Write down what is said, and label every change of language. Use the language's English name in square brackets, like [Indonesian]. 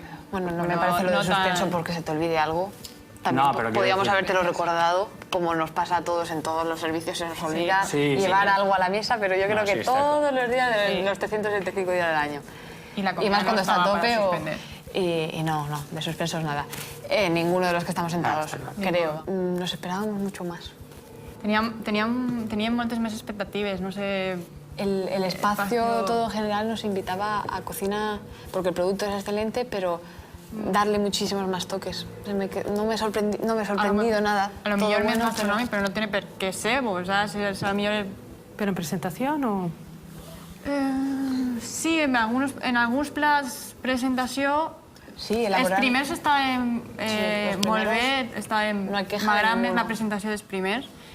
[Spanish] Bueno, no me parece lo de suspenso porque se te olvide algo. También podíamos habértelo recordado, como nos pasa a todos en todos los servicios, se nos obliga llevar algo a la mesa, pero yo creo que todos los días, los 375 días del año. Y más cuando está a tope y no, de suspensos nada. Ninguno de los que estamos sentados, creo. Nos esperábamos mucho más. [Catalan] Teníem moltes més expectatives, no sé... [Spanish] El espacio todo en general nos invitaba a cocina, porque el producto es excelente, pero darle muchísimos más toques. No me he sorprendido nada. [Catalan] A lo millor més gastronòmic, però [Spanish] no tiene [Catalan] per què ser, [Spanish] ¿sabes? [Catalan] A lo millor... [Spanish] ¿Pero en presentación o...? [Catalan] Sí, en alguns plats presentació, els primers estaven molt bé, m'agrada més la presentació dels primers,